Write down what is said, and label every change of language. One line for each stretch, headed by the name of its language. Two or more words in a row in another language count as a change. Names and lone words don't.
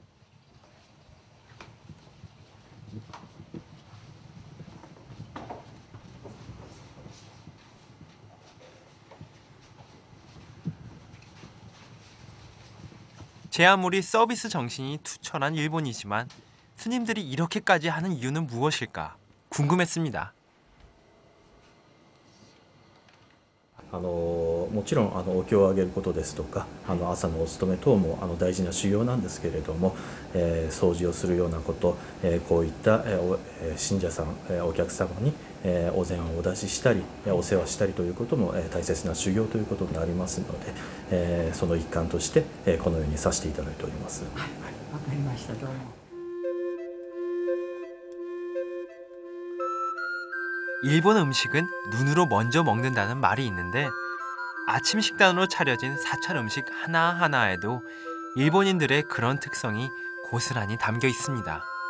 Korean: 제 아무리 서비스 정신이 투철한 일본이지만 스님들이 이렇게까지 하는 이유는 무엇일까 궁금했습니다.
Japanese: もちろんお経をあげることですとか朝のお勤め等も大事な修行なんですけれども、掃除をするようなこと、こういった、信者さん、お客様に、お膳をお出ししたりお世話したりということも、大切な修行ということになりますので、その一環として、このようにさせていただいております。はい、わかりました。どうも。
Korean: 일본 음식은 눈으로 먼저 먹는다는 말이 있는데 아침 식단으로 차려진 사찰 음식 하나하나에도 일본인들의 그런 특성이 고스란히 담겨 있습니다.